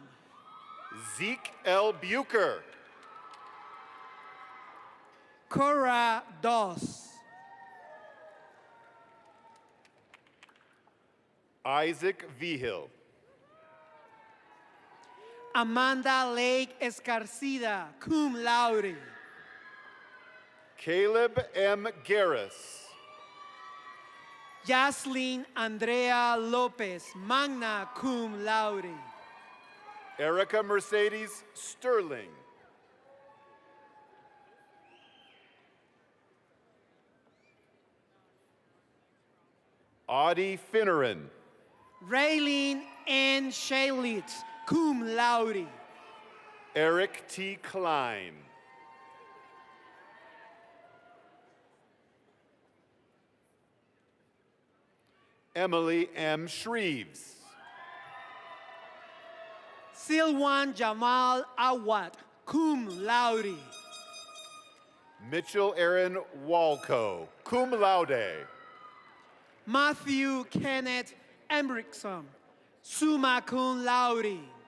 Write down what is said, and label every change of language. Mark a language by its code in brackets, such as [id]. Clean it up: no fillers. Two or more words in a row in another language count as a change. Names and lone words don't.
[en] Zeke L. Bucher. Cora Doss. Isaac Vigil. Amanda Lake Escarcida, [la] cum laude. [en] Caleb M. Garris. Yaslin Andrea Lopez, [la] magna cum laude. [en] Erica Mercedes Sterling. Audie Finneran. Raylene N. Shaylitz, [la] cum laude. [en] Eric T. Klein. Emily M. Shreves. Silwan Jamal Awad, [la] cum laude. [en] Mitchell Aaron Walco, [la] cum laude. [en] Matthew Kenneth Embrickson, [la] summa cum laude.